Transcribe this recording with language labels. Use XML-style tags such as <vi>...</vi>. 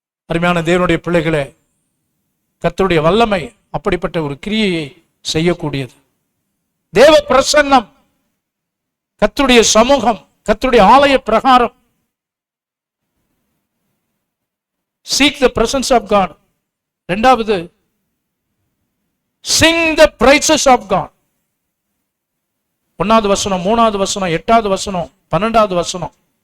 <ta>அருமையான தேவனுடைய பிள்ளைகளே, கர்த்தருடைய வல்லமை அப்படிப்பட்ட ஒரு கிரியையை செய்யக்கூடியது. தேவ பிரசன்னம், கர்த்தருடைய சமூகம், கர்த்தருடைய ஆலய பிரகாரம்.</ta> <en>Seek the presence of God. இரண்டாவது, sing the praises of God.</en> <ta>1வது வசனம், 3வது வசனம், 8வது வசனம், 12வது வசனம்.</ta>